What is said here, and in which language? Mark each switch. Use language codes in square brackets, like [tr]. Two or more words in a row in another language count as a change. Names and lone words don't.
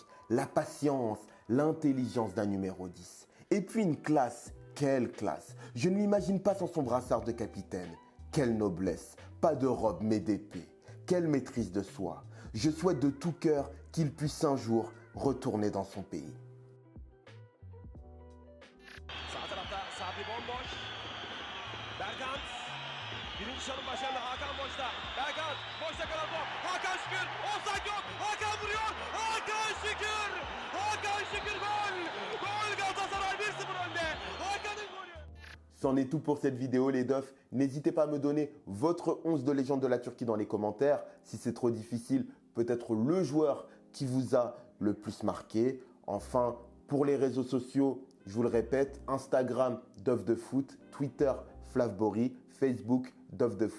[fr] La patience, l'intelligence d'un numéro 10. Et puis une classe. Quelle classe! Je ne m'imagine pas sans son brassard de capitaine. Quelle noblesse! Pas de robe mais d'épée. Quelle maîtrise de soi! Je souhaite de tout cœur qu'il puisse un jour retourner dans son pays. [tr] Sağ tarafta Sabri bomboş. Berkant. Birinci çalım başarılı. Hakan boşta. Berkant. Boşta kalan top. Hakan Şükür. Offside yok. Hakan vuruyor. Hakan Şükür. Hakan Şükür gol. Gol Galatasaray 1-0 önde. Hakan'ın golü. [fr] C'en est tout pour cette vidéo les dofs. N'hésitez pas à me donner votre 11 de légende de la Turquie dans les commentaires. Si c'est trop difficile, peut-être le joueur qui vous a le plus marqué. Enfin, pour les réseaux sociaux, je vous le répète, Instagram, Dof de Foot, Twitter, Flavbory, Facebook, Dof de Foot.